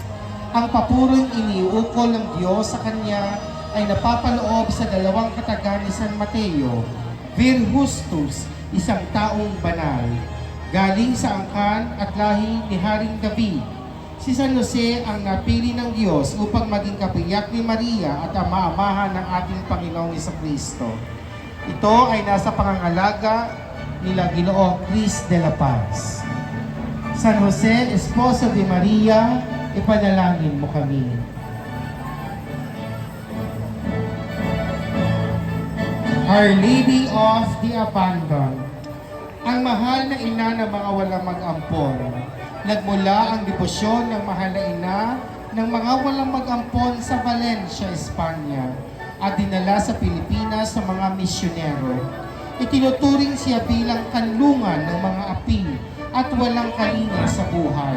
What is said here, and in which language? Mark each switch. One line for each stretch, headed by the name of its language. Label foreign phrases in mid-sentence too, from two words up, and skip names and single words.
Filipino: Ang papurong iniukol ng Diyos sa kanya ay napapaloob sa dalawang kataga ni San Mateo,
Latin: Vir Justus,
Filipino: isang taong banal, galing sa angkan at lahi ni Haring David. Si San Jose ang napili ng Diyos upang maging kapiyak ni Maria at ama-amahan ng ating Panginoong Jesucristo. Ito ay nasa pangangalaga nila Ginoong Cris de la Paz. San Jose, Esposo de Maria, ipanalangin mo kami. Our Lady of the Abandoned, ang mahal na ina ng mga walang mag-ampon. Nagmula ang debosyon ng mahal na ina ng mga walang mag-ampon sa Valencia, Espanya at dinala sa Pilipinas sa mga misyonero. Itinuturing siya bilang kanlungan ng mga api at walang kalinga sa buhay.